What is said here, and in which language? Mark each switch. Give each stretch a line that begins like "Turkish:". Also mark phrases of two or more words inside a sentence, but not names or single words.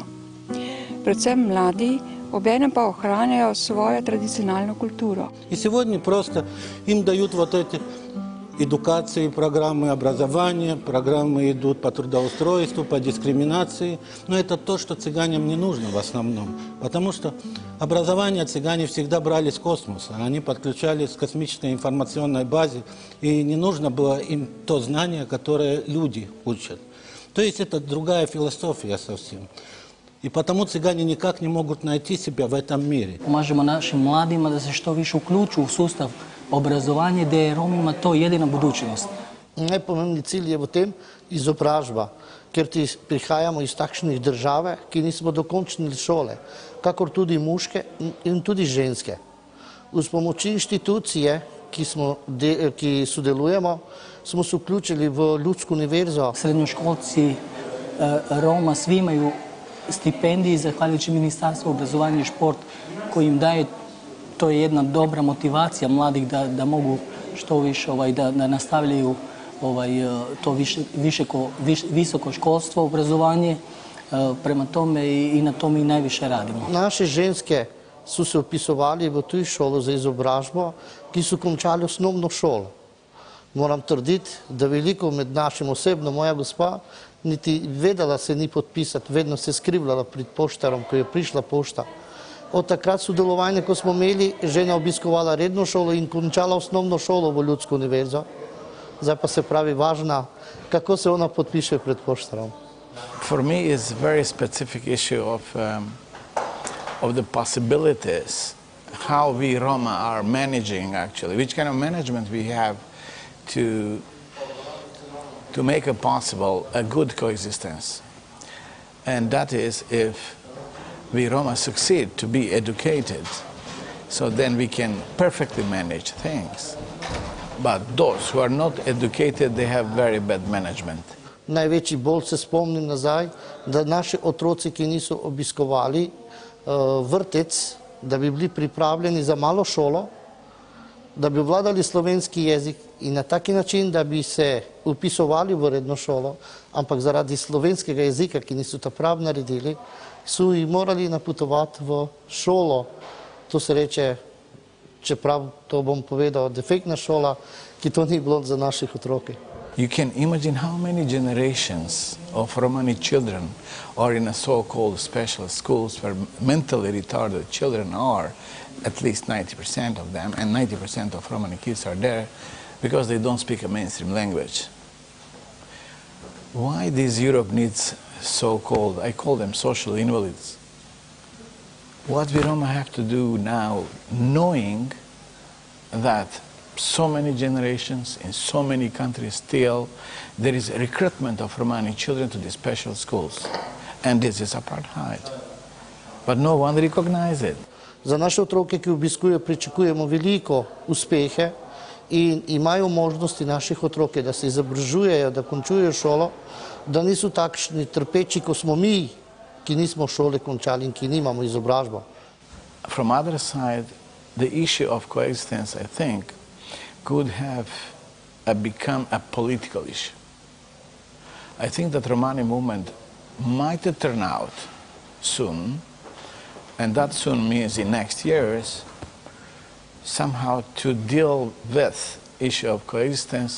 Slovenian: Predvsem mladi, obenem pa ohranjajo svojo tradicionalno kulturo.
Russian: И сегодня просто им дают вот эти эдукации, программы образования, программы идут по трудоустройству, по дискриминации. Но это то, что цыганям не нужно в основном. Потому что образование цыгане всегда брали с космоса. Они подключались к космической информационной базе. И не нужно было им то знание, которое люди учат. То есть это другая философия совсем. И потому цыгане никак не могут найти себя в этом мире.
Croatian: Pomažemo našim mladima da se što više uključuju u sustav obrazovanja, da je Romima to jedina budućnost.
Slovenian: Najpomembnejši cilj je v tem izobražba, ker prihajamo iz takšnih držav, ki nismo dokončili šole, kakor tudi muške in tudi ženske. Uz pomoči inštitucije, ki sodelujemo, smo se vključili v Ljudsko univerzo.
Croatian: Srednjoškolci Roma svi imaju stipendije zahvaljujući Ministarstvu obrazovanja i šport koji im daje, to je jedna dobra motivacija mladih da mogu što više da nastavljaju to visoko školstvo, obrazovanje. Prema tome i na tome i najviše radimo.
Slovenian: Naše ženske so se upisovali v tuj šolo za izobražbo, ki so končali osnovno šolo. Moram trditi, da veliko med našim, osebno moja gospa, niti vedela se ni podpisati, vedno se skrivljala pred poštarom, ko je prišla pošta. Od takrat sodelovanja, ko smo imeli, žena obiskovala redno šolo in končala osnovno šolo v Ljudsko univerzo. Zdaj pa se pravi važna, kako se ona podpiše pred poštarom.
English: For me, it's a very specific issue of the possibilities, how we Roma are managing actually, which kind of management we have to make it possible a good coexistence. And that is if we Roma succeed to be educated, so then we can perfectly manage things. But those who are not educated, they have very bad management.
Slovenian: Največji bolj se spomnim nazaj, da naši otroci, ki niso obiskovali vrtec, da bi bili pripravljeni za malo šolo, da bi vladali slovenski jezik in na taki način, da bi se upisovali v redno šolo, ampak zaradi slovenskega jezika, ki niso ta prav naredili, so jih morali napotovati v šolo. To se reče, čeprav to bom povedal, defektna šola, ki to ni bilo za naših otroke.
English: You can imagine how many generations of Romani children are in a so-called special schools where mentally retarded children are, at least 90% of them, and 90% of Romani kids are there because they don't speak a mainstream language. Why this Europe needs so-called, I call them social invalids? What we Roma have to do now, knowing that so many generations in so many countries still there is a recruitment of Romani children to these special schools, and this is apartheid, but no one recognizes it.
Slovenian: Za naše otroke, ki obiskujejo, pričakujemo veliko uspehe in imajo možnosti naših otroke, da se izobražujejo, da končujejo šolo, da niso takšni trpeči, kot smo mi, ki nismo šole končali in ki nimamo izobražbo.
English: From other side, the issue of coexistence, I think, could have become a political issue. I think that Romani movement might turn out soon, and that soon means in next years, somehow to deal with issue of coexistence.